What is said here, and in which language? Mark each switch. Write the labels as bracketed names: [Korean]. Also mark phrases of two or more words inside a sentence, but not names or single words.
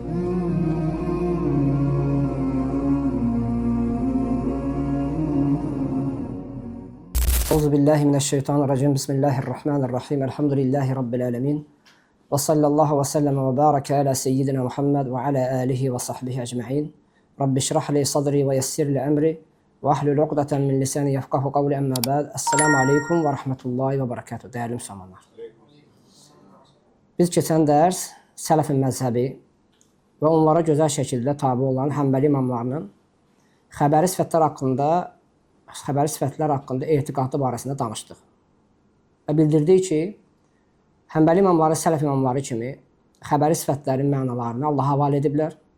[Arabic] أعوذ بالله من الشيطان الرجيم. بسم الله الرحمن الرحيم. الحمد لله رب العالمين. وصلى الله وسلم وبارك على سيدنا محمد وعلى آله وصحبه أجمعين. رب اشرح لي صدري ويسر لي أمري واحلل عقدة من لساني يفقهوا قولي أما بعد. السلام عليكم ورحمة الله وبركاته. [Turkish] Değerli Müslümanlar. [Azerbaijani] Biz keçən dərs Sələfin məzhəbi və onlara gözəl şəkildə tabi olan Həmbəli imamlarının xəbəri sifətlər haqqında etiqadı barəsində danışdıq. Və bildirdik ki, Həmbəli imamları Sələf imamları kimi xəbəri sifətlərin mənalarını Allaha havalə ediblər.